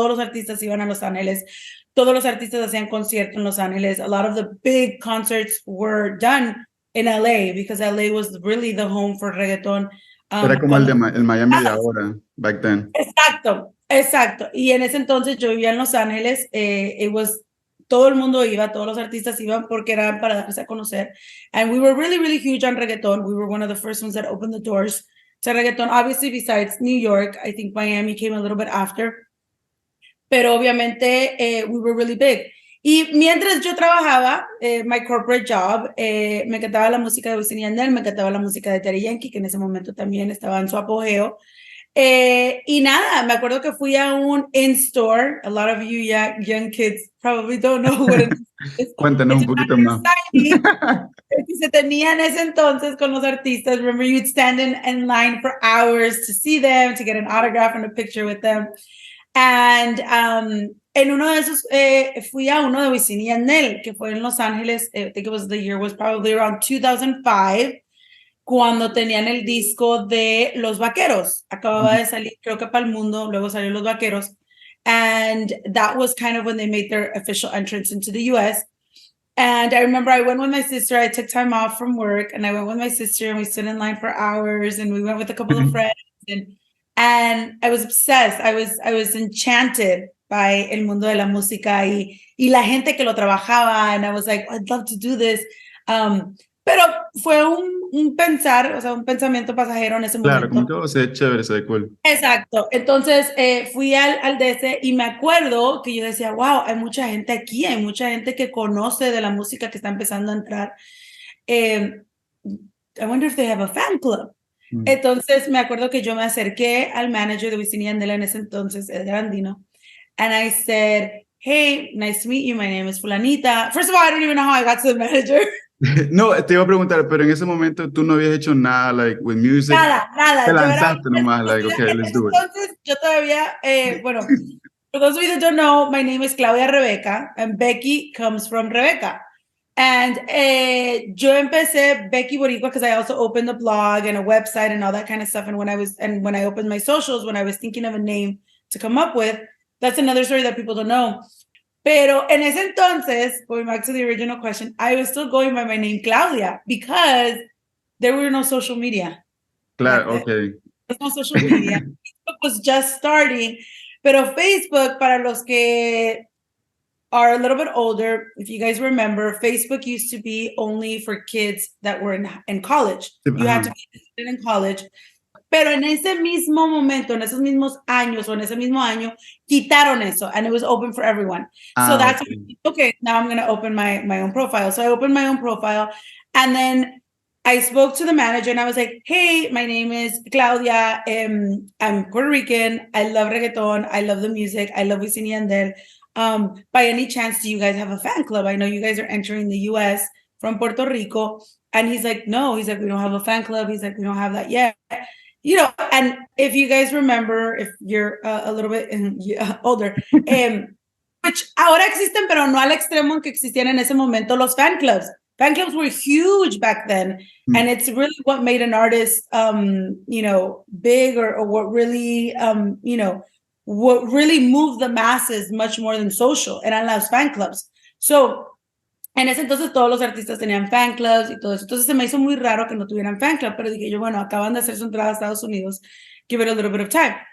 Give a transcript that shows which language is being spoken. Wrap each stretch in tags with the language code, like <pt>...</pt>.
<es>Todos los artistas iban a Los Ángeles. Todos los artistas hacían conciertos en Los Ángeles.</es> <en>A lot of the big concerts were done in LA because LA was really the home for reggaeton.</en> <es>Era como el Miami de ahora,</es> <en>back then.</en> <es>Exacto. Y en ese entonces yo vivía en Los Ángeles. Todo el mundo iba, todos los artistas iban porque eran para darse a conocer.</es> <en>And we were really huge on reggaeton. We were one of the first ones that opened the doors to reggaeton. Obviously, besides New York, I think Miami came a little bit after.</en> <es>Pero obviamente</es> <en>we were really big.</en> <es>Y mientras yo trabajaba,</es> <en>my corporate job,</en> <es>me encantaba la música de Wisin y Yandel, me encantaba la música de Daddy Yankee, que en ese momento también estaba en su apogeo. Y nada, me acuerdo que fui a un in-store.</es> <en>A lot of you young kids probably don't know what it is.</en> <es>Cuéntanos</es> <en>It's</en> <es>un</es> <en>a</en> <es>poquito más. signing que se tenía en ese entonces con los artistas.</es> <en>Remember, you'd stand in line for hours to see them, to get an autograph and a picture with them.</en> <es>And en uno de esos, fui a uno de Wisin y Yandel, que fue en Los Ángeles.</es> <en>I think it was the year was probably around 2005,</en> <es>cuando tenían el disco de Los Vaqueros. Acababa de salir, creo que para el mundo, luego salió Los Vaqueros.</es> <en>And that was kind of when they made their official entrance into the US. And I remember I went with my sister. I took time off from work and I went with my sister and we stood in line for hours and we went with a couple of friends and I was obsessed. I was enchanted by</en> <es>el mundo de la música y la gente que lo trabajaba.</es> <en>And I was like, I'd love to do this.</en> <es>Pero fue un pensar, o sea, un pensamiento pasajero en ese Claro, como momento. que se ve chévere, se ve cool. Exacto. Entonces fui al DC y me acuerdo que yo decía, wow, hay mucha gente aquí, hay mucha gente que conoce de la música que está empezando a entrar.</es> <en>I wonder if they have a fan club.</en> <es>Entonces me acuerdo que yo me acerqué al manager de Wisin y Yandel en ese entonces, Adrian,</es> <en>and I said, hey, nice to meet you. My name is Fulanita. First of all, I don't even know how I got to the manager.</en> <es>No, te iba a preguntar, pero en ese momento tú no habías hecho nada, like,</es> <en>with music.</en> <es>Nada. Te lanzaste nomás, like, okay,</es> <en>let's do it.</en> <es>Entonces, yo todavía, bueno,</es> <en>for those of you that don't know, my name is Claudia Rebecca, and Becky comes from Rebecca. And</en> <es>yo empecé</es> <en>Becky Boricua because I also opened a blog and a website and all that kind of stuff. And when I opened my socials, when I was thinking of a name to come up with, that's another story that people don't know.</en> <es>Pero en ese entonces,</es> <en>going back to the original question, I was still going by my name Claudia because there were no social media.</en> <es>Claro, okay.</es> <en>There was no social media. Facebook was just starting.</en> <es>Pero Facebook, para los que</es> <en>are a little bit older, if you guys remember, Facebook used to be only for kids that were in college. You had to be in college.</en> <es>Pero en ese mismo momento, en esos mismos años o en ese mismo año, quitaron eso</es> <en>and it was open for everyone. So that's okay, now I'm going to open my own profile. So I opened my own profile and then I spoke to the manager and I was like, hey, my name is Claudia. I'm Puerto Rican. I love reggaeton. I love the music. I love Wisin y Yandel. By any chance, do you guys have a fan club? I know you guys are entering the US from Puerto Rico. And he's like, no, he's like, we don't have a fan club. He's like, we don't have that yet. You know, and if you guys remember, if you're a little bit older, which</en> <es>ahora existen, pero no al extremo en que existían en ese momento los fan clubs.</es> <en>Fan clubs were huge back then. And it's really what made an artist, you know, big or what really, you know, what really moved the masses much more than social.</en> <es>Eran los fan clubs. So, en ese entonces todos los artistas tenían fan clubs y todo eso. Entonces se me hizo muy raro que no tuvieran fan club, pero dije yo, bueno, acaban de hacer su entrada a Estados Unidos,</es> <en>give it a little bit of time.</en>